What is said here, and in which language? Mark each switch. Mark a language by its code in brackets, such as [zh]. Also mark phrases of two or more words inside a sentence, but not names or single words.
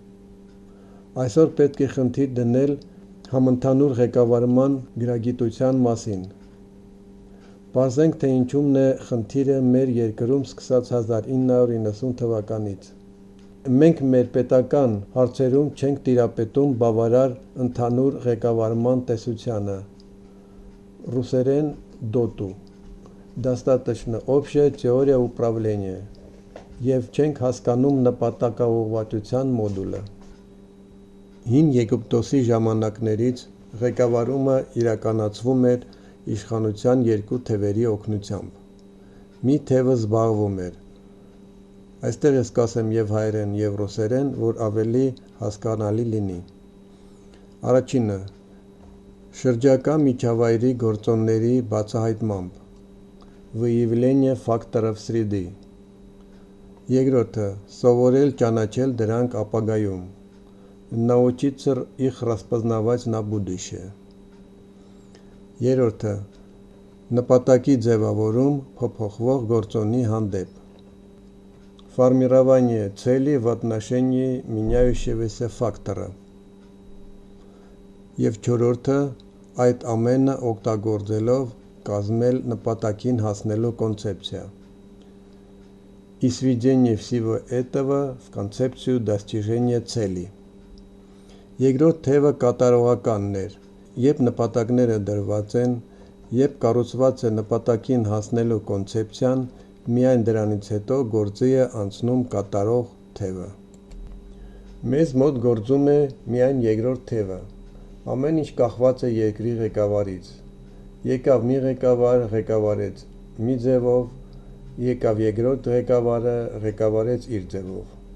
[hy] Այսօր պետք է խնդիր դնել համընդհանուր ղեկավարման գրագիտության մասին։ Պարզենք, թե ինչումն է խնդիրը մեր երկրում սկսած 1990 թվականից։ Մենք մեր պետական հարցերում չենք տիրապետում բավարար ընդհանուր ղեկավարման տեսությանը, ռուսերեն դոտու, [ru] достаточно общая теория управления, [hy] և չենք հասկանում նպատակաուղղվածության մոդուլը։ Հին Եգիպտոսի ժամանակներից ղեկավարումը իրականացվում էր իշխանության երկու թևերի օգնությամբ։ Մի թևը զբաղվում էր, այստեղ ես կասեմ և հայերեն, և ռուսերեն, որ ավելի հասկանալի լինի։ Առաջինը՝ շրջակա միջավայրի գործոնների բացահայտմամբ, [ru] выявление факторов среды։ [hy] Երկրորդը՝ սովորել ճանաչել դրանք ապագայում, [ru] научиться их распознавать на будущее։ [hy] Երրորդը՝ նպատակի ձևավորում փոփոխվող գործոնի հանդեպ, [ru] формирование цели в отношении меняющегося фактора։ [hy] Եվ չորրորդը՝ այդ ամենը օգտագործելով կազմել նպատակին հասնելու կոնցեպցիա, [ru] и сведение всего этого в концепцию достижения [hy] цели։ Երկրորդ թևը կատարողականն էր, երբ նպատակները դրված են, երբ կառուցված է նպատակին հասնելու կոնցեպցիան, միայն դրանից հետո գործի է անցնում կատարող թևը։ Մեզ մոտ գործում է միայն երկրորդ թևը, ամեն ինչ կախված է երկրի ղեկավարից։ Եկավ մի ղեկավար, ղեկավարեց մի ձևով, եկավ երկրորդ ղեկավարը, ղեկավարեց իր ձևով։